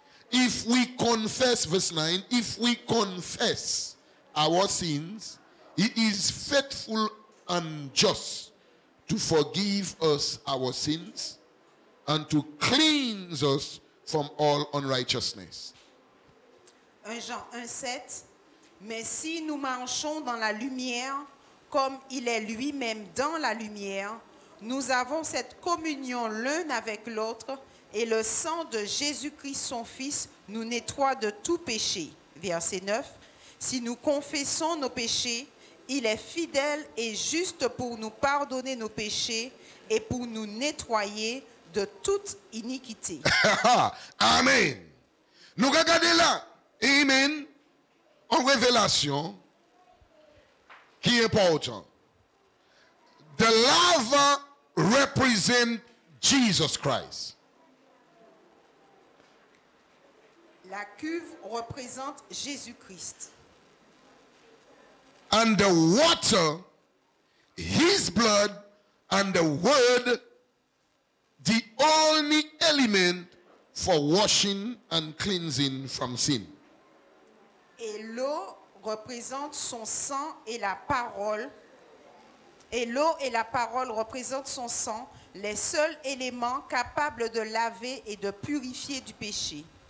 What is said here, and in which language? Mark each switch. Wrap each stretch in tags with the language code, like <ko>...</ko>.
<en>If we confess, verse 9, if we confess our sins, he is faithful and just to forgive us our sins and to cleanse us from all unrighteousness.</en> <fr>1 Jean 1,7. Mais si nous marchons dans la lumière, comme il est lui-même dans la lumière, nous avons cette communion l'un avec l'autre, et le sang de Jésus-Christ, son Fils, nous nettoie de tout péché. Verset 9. Si nous confessons nos péchés, il est fidèle et juste pour nous pardonner nos péchés et pour nous nettoyer de toute iniquité. Amen. Nous regardons là. Amen. En révélation qui est important.</fr> <en>The laver represents Jesus Christ.</en> <fr>La cuve représente Jésus-Christ.</fr> <en>And the water, his blood, and the word, the only element for washing and cleansing from sin.</en> <fr>Et l'eau représente son sang et la parole. Et l'eau et la parole représentent son sang, les seuls éléments capables de laver et de purifier du péché.</fr>